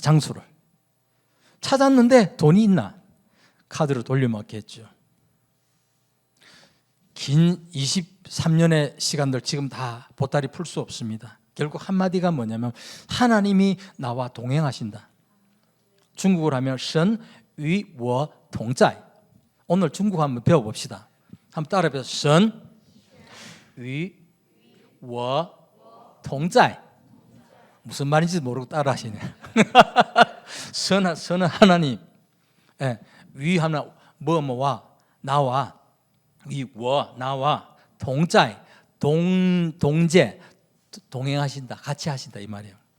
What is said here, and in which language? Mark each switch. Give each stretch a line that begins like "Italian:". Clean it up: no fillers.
Korean: 장소를 찾았는데 돈이 있나? 카드로 돌려막기 했죠. 긴 23년의 시간들 지금 다 보따리 풀 수 없습니다. 결국 한마디가 뭐냐면 하나님이 나와 동행하신다. 중국어로 하면
Chinese: 神与我同在.
Korean: 오늘 중국어 한번 배워봅시다. 한번 따라해보세요.
Chinese: 神与我同在.
Korean: 무슨 말인지 모르고 따라하시네. 神은 하나님, 위 하면 뭐뭐와 나와, 위我 나와, 동在 동제 동행하신다, 같이 하신다 이 말이에요.